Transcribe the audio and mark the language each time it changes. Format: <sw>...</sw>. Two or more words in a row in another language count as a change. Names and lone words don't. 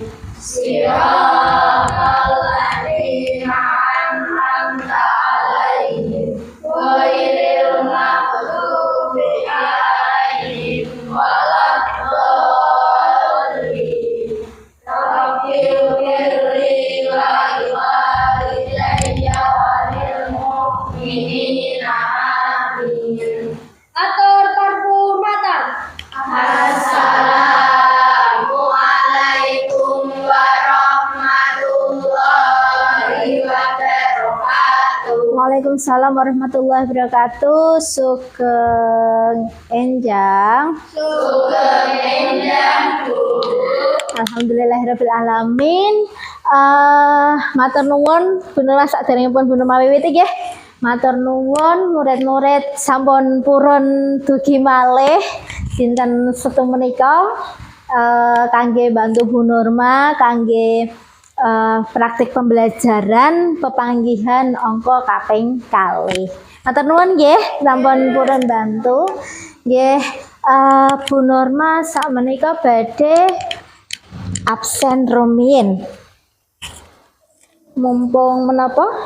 <ar>صراط الذين أنعمت عليهم غير المغضوب عليهم ولا الضالين. رب اغفر لي ولوالدي وللمؤمنين آمين.</ar> <id>Atur perhormatan.</id> <ar>السلام عليكم ورحمة الله وبركاته. وعليكم السلام ورحمة الله وبركاته.</ar> <jv>Sugeng enjang. Sugeng enjang Bu.</jv> <ar>الحمد لله رب العالمين.</ar> <jv>Matur nuwun Bu Nurma saderengipun Bu Nurma wiwiti nggih. Matur nuwun murid-murid sampun purun dugi malih dinten Setu menika kangge bantu Bu Nurma kangge</jv> <id>praktik pembelajaran</id> <jv>pepanggihan angka kaping kalih. Matur nuwun nggih sampun purun bantu. Nggih Bu Nurma sakmenika badhe absen rumiyin. Mumpung menapa?</jv>